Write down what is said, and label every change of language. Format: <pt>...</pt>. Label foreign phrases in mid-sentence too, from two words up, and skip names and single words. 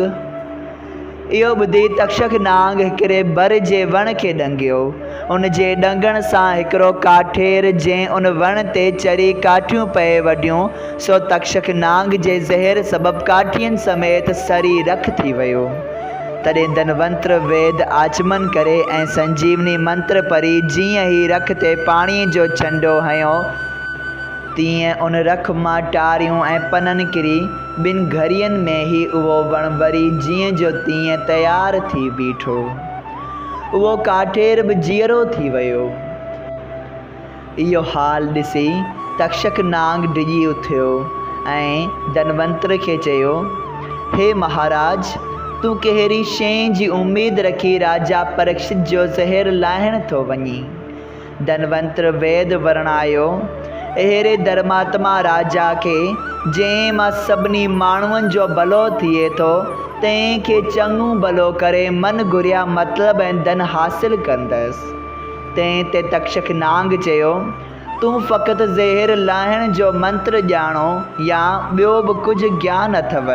<sd>इहो ॿुधी तक्षक नांग हिकिड़े बर जे वण खे ॾंगियो। उन जे ॾंगण सां हिकिड़ो काठेर जंहिं उन वण ते चरी काठियूं पए वढियूं, सो तक्षक नांग जे ज़हर सबबु काठियुनि समेत सरी रख थी वियो। तॾहिं धनवंतर वेद आचमन करे ऐं संजीवनी मंत्र पढ़ी जीअं ई रख ते पाणीअ जो छंडो हयो, तीअं उन रख मां टारियूं ऐं पननि किरी ॿिनि घड़ियुनि में ई उहो वण वरी जीअं जो तीअं तयारु थी बीठो। उहो काठेर बि जीअरो थी वियो। इहो हाल ॾिसी तक्षक नांग डिॼी उथियो ऐं धनवंतर खे चयो, हे महाराज, तूं कहिड़ी शइ जी उमेद रखी राजा परीक्षित जो ज़हर लाहिण थो वञी? धनवंतर वेद वर्णायो, अहिड़े धर्मात्मा राजा खे जंहिं मां सभिनी माण्हुनि जो भलो थिए थो, तंहिंखे चङो भलो करे मन घुरिया मतिलब ऐं धन हासिल कंदसि। तंहिं ते तक्षक नांग चयो, तूं फ़क़ति ज़हर लाहिण जो मंत्र ॼाणो या ॿियो बि कुझु ज्ञान अथव?</sd>